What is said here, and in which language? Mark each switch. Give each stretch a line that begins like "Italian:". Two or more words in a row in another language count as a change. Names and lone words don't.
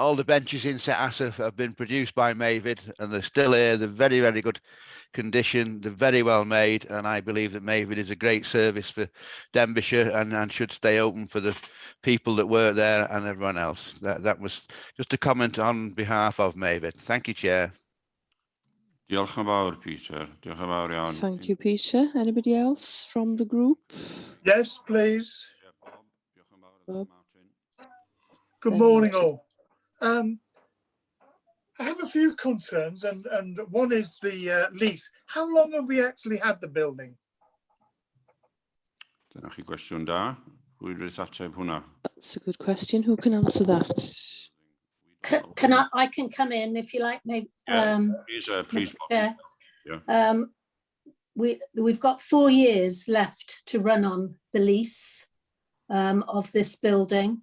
English: all the benches in St Asaph have been produced by MEIFOD, and they're still here. They're very, very good condition. They're very well made, and I believe that MEIFOD is a great service for Denbighshire and should stay open for the people that work there and everyone else. That was just a comment on behalf of MEIFOD. Thank you, Chair.
Welsh: Diolch yn fawr, Peter. Diolch yn fawr iawn.
English: Thank you, Peter. Anybody else from the group? Yes, please.
Welsh: Diolch yn fawr, Bob. Martin.
English: Good Then morning, Martin. all. I have a few concerns, and one is the lease. How long have we actually had the building?
Welsh: Dyna chi gwestiwn da. Pwy wrth ateb hwnna?
English: That's a good question. Who can answer that? Can I can come in if you like, maybe. Please, please. Mr. Chair. Yeah. We've got 4 years left to run on the lease of this building.